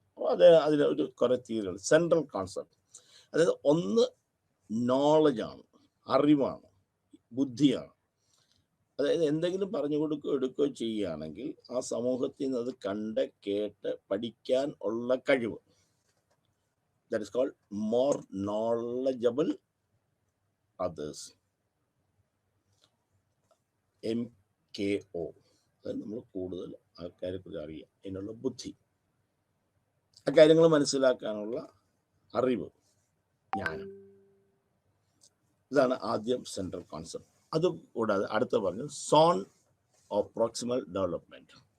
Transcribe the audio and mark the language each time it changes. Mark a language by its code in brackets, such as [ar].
[ml] അപ്പോൾ അതിൽ ഒരു കുറേ തിയറികൾ, സെൻട്രൽ കോൺസെപ്റ്റ്. അതായത് ഒന്ന് നോളജാണ്, അറിവാണ്, ബുദ്ധിയാണ്. അതായത് എന്തെങ്കിലും പറഞ്ഞു കൊടുക്കുകയോ എടുക്കുകയോ ചെയ്യുകയാണെങ്കിൽ ആ സമൂഹത്തിൽ നിന്ന് അത് കണ്ട് കേട്ട് പഠിക്കാൻ ഉള്ള കഴിവ്. [en] That is called more knowledgeable others. MKO. [ml] അത് നമ്മൾ കൂടുതൽ ആൾക്കാരെ കുറിച്ച് അറിയാം, അതിനുള്ള ബുദ്ധി, ആ കാര്യങ്ങൾ മനസ്സിലാക്കാനുള്ള അറിവ്, ജ്ഞാനം. ഇതാണ് ആദ്യം സെൻട്രൽ കോൺസെപ്റ്റ്. അത് കൂടാതെ അടുത്ത പറഞ്ഞു സോൺ ഓഫ് പ്രോക്സിമൽ ഡെവലപ്മെന്റ്.